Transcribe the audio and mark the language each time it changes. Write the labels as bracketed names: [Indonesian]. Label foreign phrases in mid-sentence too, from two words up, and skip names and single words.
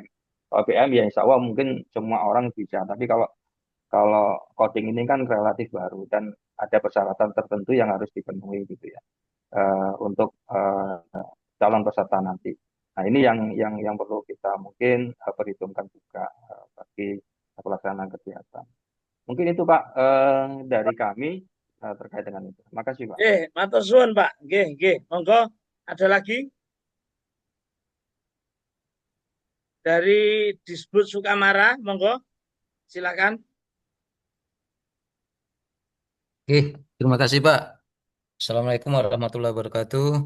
[Indonesian] Kalau PM ya [Arabic] إن شاء الله [Indonesian] mungkin semua orang bisa tapi kalau kalau coding ini kan relatif baru dan ada persyaratan tertentu yang harus dipenuhi gitu ya untuk calon peserta nanti. Nah, ini yang perlu kita mungkin perhitungkan juga bagi pelaksanaan kegiatan. Mungkin itu Pak dari kami terkait dengan itu. Terima kasih Pak. [Javanese] Matur suwun Pak. Nggih. [Indonesian] Monggo ada lagi dari Disbud Sukamara, monggo. Silakan. Oke, terima kasih Pak. [Arabic] السلام عليكم ورحمة الله وبركاته.